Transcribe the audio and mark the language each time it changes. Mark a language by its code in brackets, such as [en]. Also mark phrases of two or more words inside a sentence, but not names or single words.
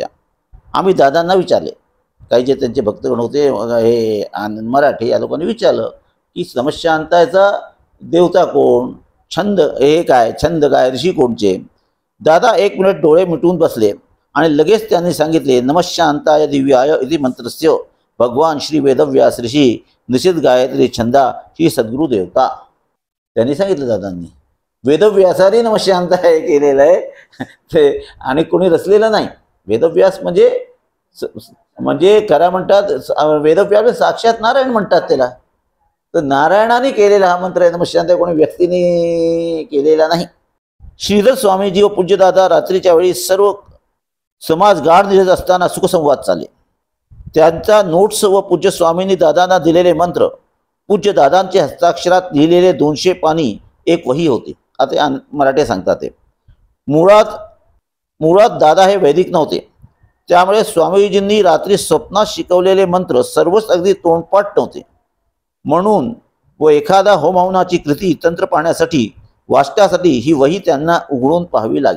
[mr] आम्ही दादांना विचारले, काही जे त्यांचे भक्तगण होते हे मराठी, या लोकांनी विचारलं की नमःशांतायचा देवता कोण, छंद हे काय, छंद काय, ऋषी कोणचे. दादा 1 मिनिट डोळे मिटून बसले आणि लगेच त्यांनी सांगितले, [sa] नमःशांताय दिव्याय इति मंत्रस्य भगवान श्री वेदव्यास ऋषी निषिद्ध गायत्री छंदा ही सद्गुरु देवता. [mr] त्यांनी सांगितलं दादांनी. वेदव्यासाने नमःशांताय केलेलं आहे ते, आणि कोणी रचलेलं नाही. वेदव्यास म्हणजे खरा म्हणतात, वेदव्यास साक्षात नारायण म्हणतात त्याला. तर नारायणाने केलेला हा मंत्र आहे नमःशांताय, कोणी व्यक्तीने केलेला नाही. श्रीधर स्वामीजी व पूज्यदादा रात्रीच्या वेळी सर्व समाज गाढ निजत असताना सुखसंवाद चालले. त्यांचा नोट्स व पूज्य स्वामींनी दादांना दिलेले मंत्र, पूज्य दादांच्या हस्ताक्षरात लिहिलेले 200 पानी एक वही होती. आता मराठी सांगतात ते. मुळात दादा हे वैदिक नव्हते, त्यामुळे स्वामीजींनी रात्री स्वप्नात शिकवलेले मंत्र सर्वच अगदी तोंडपाठ नव्हते. म्हणून व एखादा होम हवनाची कृती तंत्र पाहण्यासाठी वाचण्यासाठी ही वही त्यांना उघडून पाहावी लागे.